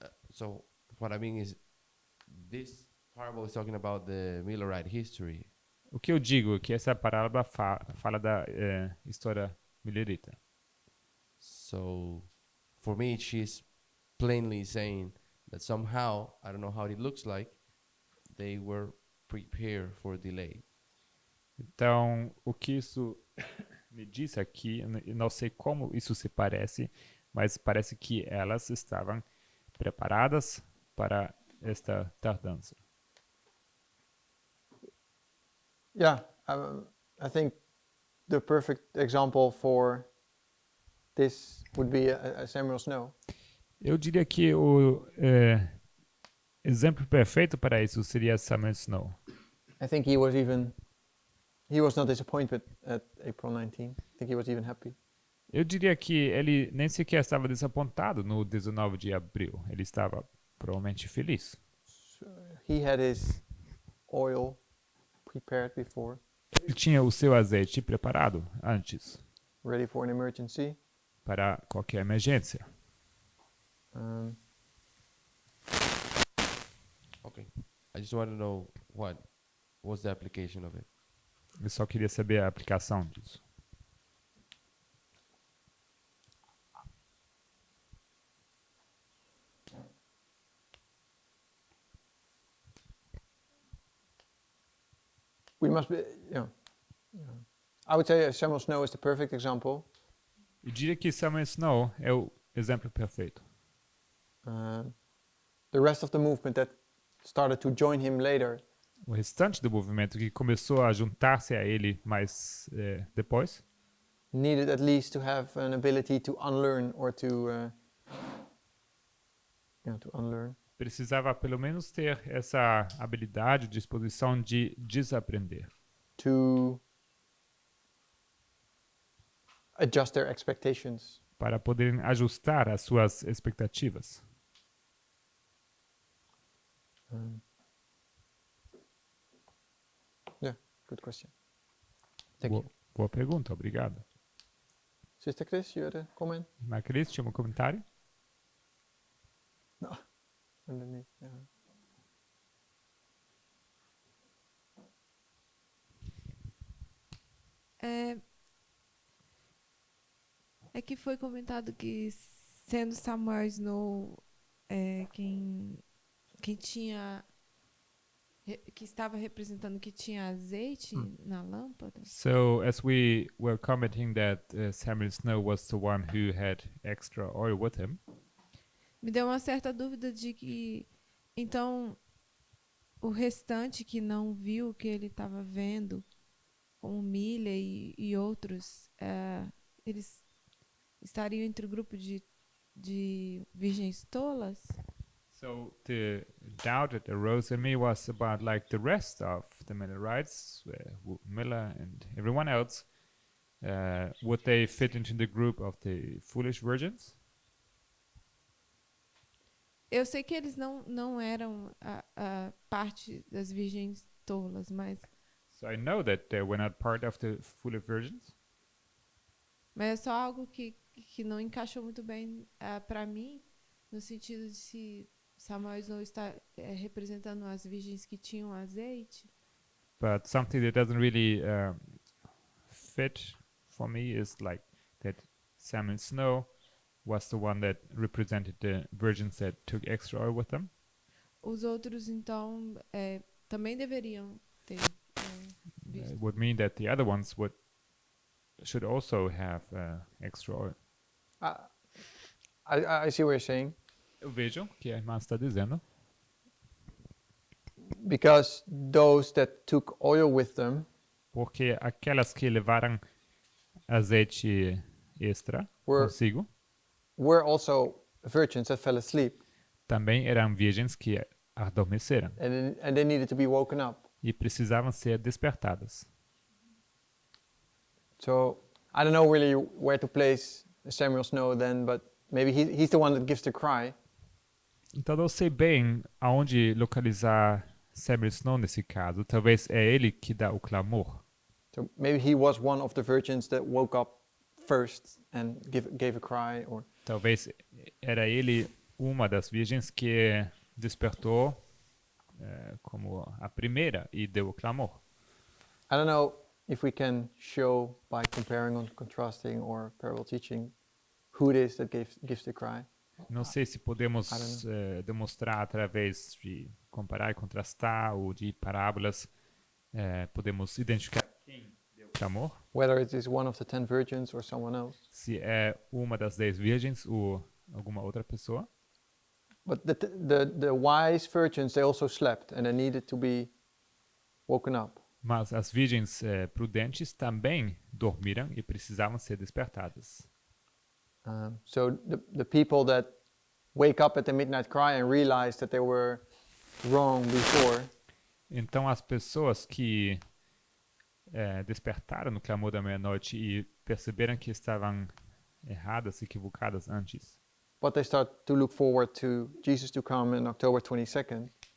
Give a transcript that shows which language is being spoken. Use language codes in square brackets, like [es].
[en] So what I mean is this parable is talking about the Millerite history. [pt] O que eu digo é que essa parábola fala da história milerita. [en] So for me, she's plainly saying that somehow, I don't know how it looks like, they were prepared for delay. [pt] Então, o que isso me diz aqui, eu não sei como isso se parece, mas parece que elas estavam preparadas para esta tardança. [en] Yeah, I think the perfect example for this would be a Samuel Snow. [pt] Eu diria que o exemplo perfeito para isso seria Samuel Snow. [en] I think he was not disappointed at April 19th. I think he was even happy. [pt] Eu diria que ele nem sequer estava desapontado no 19 de abril. Ele estava provavelmente feliz. [en] So he had his oil prepared before, [pt] Ele tinha o seu azeite preparado antes [en] ready for an emergency. [pt] para qualquer emergência. Um, [en] Okay. I just want to know what was the application of it. [pt] Eu só queria saber a aplicação disso. [en] we must be, I would say Samuel Snow is the perfect example. [pt] Eu diria que Samuel Snow é o exemplo perfeito. [en] The rest of the movement that started to join him later [pt] O restante do movimento que começou a juntar-se a ele mais depois [en] needed at least to have an ability to unlearn or to unlearn. [pt] precisava pelo menos ter essa habilidade, disposição de desaprender, [en] To adjust their expectations. [pt] para poderem ajustar as suas expectativas. [en] Yeah, good question. Thank you. [pt] Boa pergunta, obrigado. [en] Sister Chris, you had a comment? [pt] Mas Cris, tinha um comentário? [en] Underneath. Yeah. [pt] É que foi comentado que, sendo Samuel Snow quem tinha que estava representando que tinha azeite na lâmpada. [en] So, as we were commenting that Samuel Snow was the one who had extra oil with him, [pt] Me deu uma certa dúvida de que, então, o restante que não viu o que ele estava vendo, como Milha e outros, eles estariam entre o grupo de virgens tolas? [en] so the doubt that arose in me was about like the rest of the Millerites, Miller and everyone else, would they fit into the group of the foolish virgins? [pt] Eu sei que eles não eram a parte das virgens tolas, mas [en] So I know that they were not part of the foolish virgins, [pt] é só algo que não encaixou muito bem para mim, no sentido de se Samuel Snow está representando as virgens que tinham azeite. [en] but something that doesn't really fit for me is like that Samuel Snow was the one that represented the virgins that took extra oil with them. [pt] Os outros, então, também deveriam ter visto. [en] It would mean that the other ones should also have extra oil. I see what you're saying. [pt] Eu vejo que a irmã está dizendo, [en] Because those that took oil with them [pt] porque aquelas que levaram azeite extra [en] Were- [pt] consigo [en] were also virgins that fell asleep, [pt] também eram virgens que adormeceram [en] and they needed to be woken up. [pt] e precisavam ser despertadas. [en] So I don't know really where to place Samuel Snow then, but maybe he's the one that gives the cry. [pt] Então não sei bem aonde localizar Samuel Snow nesse caso. Talvez é ele que dá o clamor. [en] So maybe he was one of the virgins that woke up first and gave a cry, or [pt] Talvez era ele uma das virgens que despertou como a primeira e deu o clamor. [en] I don't know if we can show by comparing or contrasting or parable teaching who it is that gives the cry. [pt] Não sei se podemos [en] I [pt] demonstrar através de comparar e contrastar ou de parábolas, podemos identificar quem deu o clamor, [en] Whether it is one of the 10 virgins or someone else. [pt] se é uma das 10 virgens ou alguma outra pessoa. [en] But the wise virgins, they also slept and they needed to be woken up. [pt] Mas as virgens prudentes também dormiram e precisavam ser despertadas. [en] So the people that wake up at the midnight cry and realize that they were wrong before, [pt] Então as pessoas que despertaram no clamor da meia-noite e perceberam que estavam erradas, equivocadas antes, [en] but they start to look forward to Jesus to come on October 22nd,